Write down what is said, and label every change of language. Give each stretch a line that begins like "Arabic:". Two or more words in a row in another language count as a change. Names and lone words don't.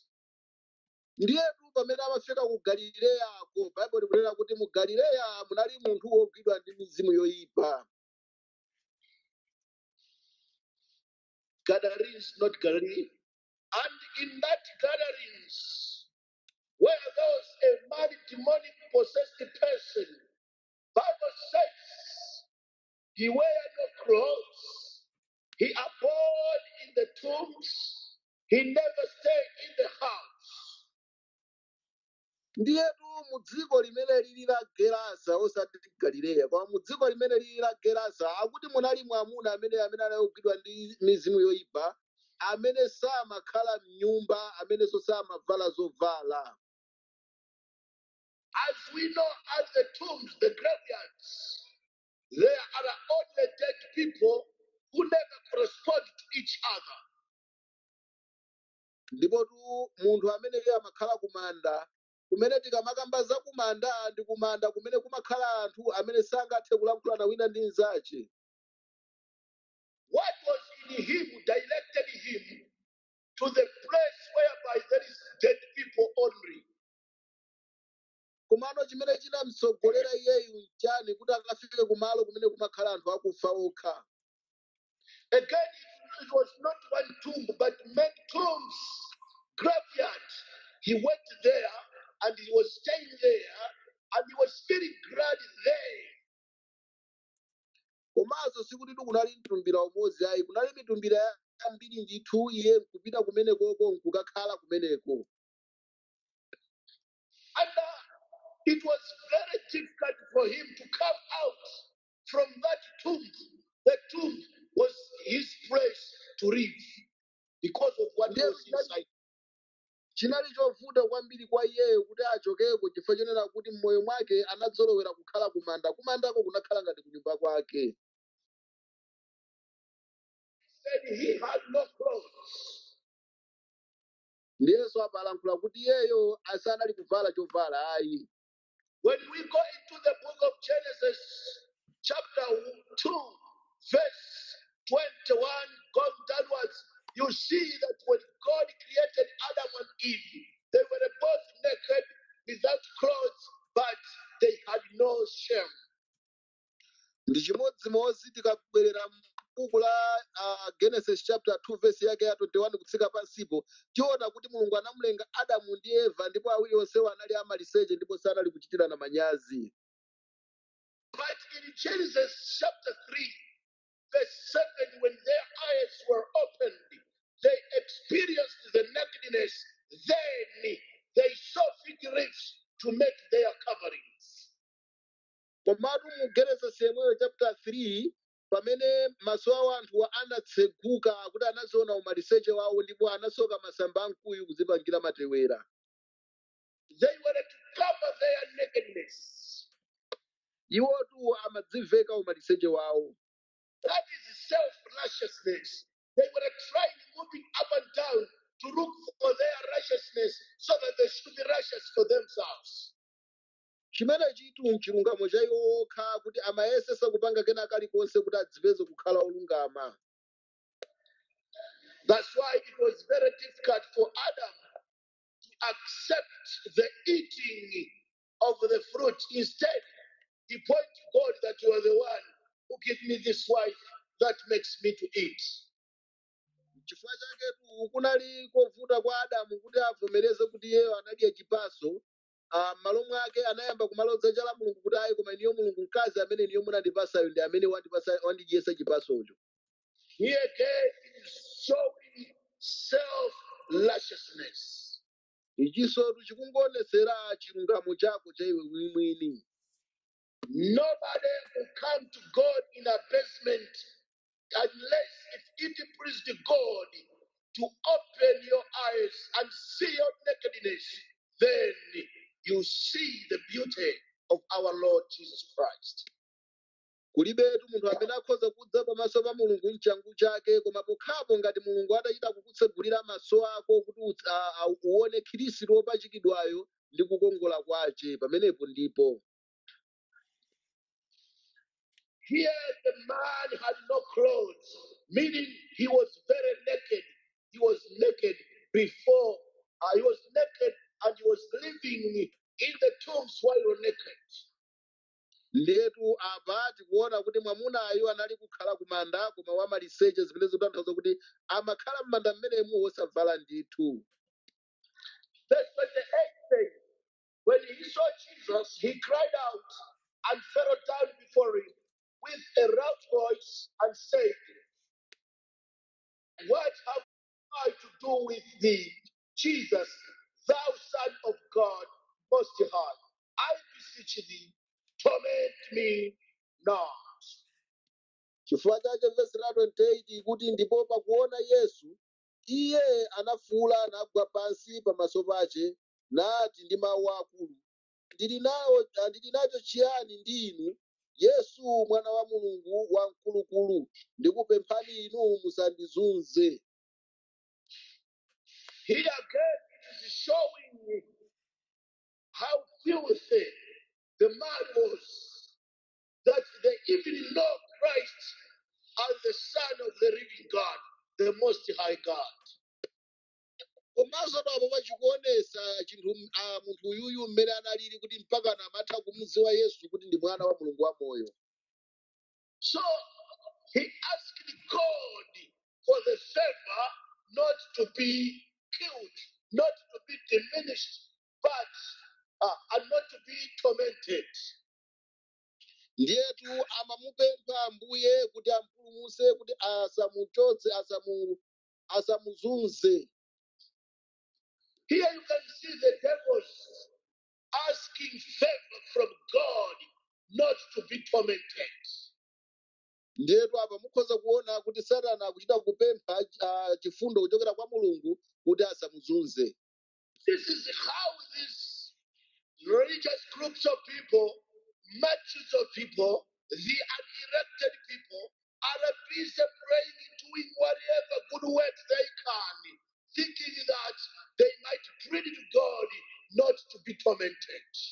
Nyanja: Ndiyetu pamene amafika ku Galileyako, Bible likunena kuti mu Galileya munali munthu wogwidwa ndi mizimu yoyipa.
English: Gatherings, not Galilee. And in that gatherings, where there was a man demonic possessed person, Bible says He wear no clothes. He abode in the tombs. He never stayed in the house.
Nyanja: ndiyetu mu dziko limene lili la gerasa osati galileya koma mu dziko limene lili la gerasa akuti munali mwamuna amene anagwidwa ndi mizimu yoyipa amene samakhala m'nyumba amenenso samavala zovala.
English: As we know, at the tombs, the graveyards, there are only dead people who never correspond to each other.
Nyanja: Ndipotu munthu amene amakhala kumanda kumene tikamakamba za kumanda ndi kumanda kumene kumakhala anthu amene sangathe kulankhulana wina ndi mnzace.
English: What was in him directed him to the place whereby there is dead people only.
Nyanja: Komano chimene chinamtsogolera iyeyu nchani kuti akafike kumalo kumene kumakhala anthu akufa okha.
English: Again, it was not one tomb, but many tombs, graveyard. He went there and he was staying there and he was feeling glad there.
Nyanja: Komanso sikuti kunali mtumbira umodzi ayi kunali mitumbira yambiri ndithu iye kupita kumenekoko nkukakhala kumeneko.
English: And it was very difficult for him to come out from that tomb. The tomb was his place to live because of what was inside.
Nyanja: Chinali chovuta kwambiri kwa iyeyo kuti achokeko chifukwa chonena kuti m'moyo mwake anadzolowera kukhala kumanda. Kumandako kunakhala ngati kunyumba kwake.
English: Said he had no clothes.
Nyanja: Ndiyeso apalankhula kuti iyeyo asanali kuvala chovala ayi.
English: When we go into the book of Genesis, chapter 2, verse 21, going downwards, you see that when God created Adam and Eve, they were both naked without clothes, but they had no shame.
Nyanja: Ndi chimodzimodzi tikabwerera m'buku la Genesis
English: chapter 2 verse
Nyanja: yake ya 21 kutsika pansipo tiona kuti Mulungu anamulenga Adamu ndi Eva ndipo awiri onsewo anali amaliseche ndipo sanali kuchitirana manyazi.
English: But in Genesis chapter 3, verse 7, when their eyes were opened, they experienced the nakedness. Then they saw fig leaves to make their coverings.
Nyanja: Komatu mu Genesis yemweyo chapter 3 pamene maso awo anthuwa anatseguka kuti anaziona umaliseche wawo ndipo anasoka masamba amkuyu kudzipangira matewera.
English: They were to cover their nakedness.
Nyanja: Iwotu amadziveka umaliseche wawo.
English: That is self-righteousness. They were trying, moving up and down to look for their righteousness so that they should be righteous for themselves.
Nyanja: Chimene chitu mchilungamo cha iwo okha kuti amayesesa kupanga kena kalikonse kuti adzipeze kukhala olungama.
English: That's why it was very difficult for Adam to accept the eating of the fruit. Instead, he pointed to God that you are the one who gave me this wife that makes me to eat.
Nyanja: Chifukwa chaketu kunali kovuta kwa Adamu kuti avomereze kuti iyeyo anadya chipatso. M'malo mwake anayamba kumalodza chala Mulungu kuti ayi koma iniyo Mulungu mkazi amene iniyo munandipasayo ndi amene wandidyesa chipatsocho.
English: Here again is showing self-righteousness.
Nyanja: Ichisotu chikungoonetsera chilungamo chako cha iwe mwini.
English: Nobody will come to God in abasement unless if it pleased God to open your eyes and see your nakedness. Then you see the beauty of our Lord Jesus Christ.
Nyanja: Kulibetu munthu amene akhoza kudza pamaso pa Mulungu mchangu chake koma pokhapo ngati Mulungu atachita kukutsegulira maso ako kuti uone Khristu wopachikidwayo ndi kukongola kwace pamenepo ndipo.
English: Here the man had no clothes, meaning he was very naked. He was naked before, he was naked and he was living in the tombs while naked.
Nyanja: Ndetu apa tikuona kuti mwamunayo anali kukhala kumanda koma wamaliseche zimene zikutanthauza kuti amakhala m'manda mmenemu wosavala ndithu.
English: Verse 28 says, when he saw Jesus, he cried out and fell down before him with a loud voice and said, "What have I to do with thee, Jesus, thou Son of God Most High? I beseech thee, torment me not."
Nyanja: chifukwa chache vesi la 28 kuti ndipo pakuona Yesu iye anafuwula nagwa pansi pamaso pace nati ndi mawu akulu, ndili nacho chiyani ndi inu, Yesu mwana wa Mulungu wamkulukulu, ndikupemphani inu musandizunze.
English: Here again it is showing how filthy the man was, that they even know Christ as the Son of the living God, the Most High God.
Nyanja: Komanso apo pachikuonesa chinthu munthu uyuyu mmene analili kuti mpaka amatha kumudziwa Yesu kuti ndi mwana wa Mulungu wamoyo.
English: So he asked God for the favor not to be killed, not to be diminished, but and not to be tormented.
Nyanja: Ndiyetu amamupempha Ambuye kuti ampulumutse kuti asamuchotse asamuzunze.
English: Here you can see the devils asking favor from God not to be tormented.
Nyanja: Ndiyetu apa mukhoza kuona kuti Satana akuchita kupempha chifundo kuchokera kwa Mulungu kuti asamuzunze.
English: This is how these religious groups of people, multitudes of people, the unelected people, are busy praying, doing whatever good works they can, thinking that they might plead to God not to be tormented.